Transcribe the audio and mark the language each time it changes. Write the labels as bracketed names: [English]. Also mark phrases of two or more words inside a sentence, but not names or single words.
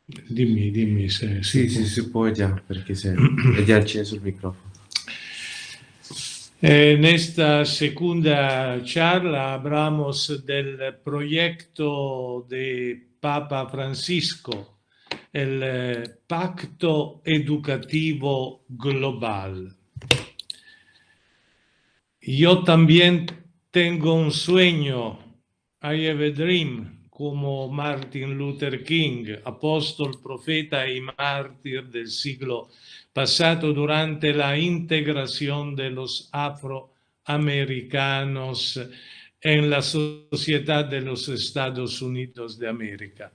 [Italian] Dimmi se Sì, sì, può. si può già, perché se è già acceso il microfono. [Spanish] En esta segunda charla hablamos del proyecto de Papa Francisco, el Pacto Educativo Global. Yo también tengo un sueño, [English] I have a dream, [Spanish] como Martin Luther King, apóstol, profeta y mártir del siglo pasado durante la integración de los afroamericanos en la sociedad de los Estados Unidos de América.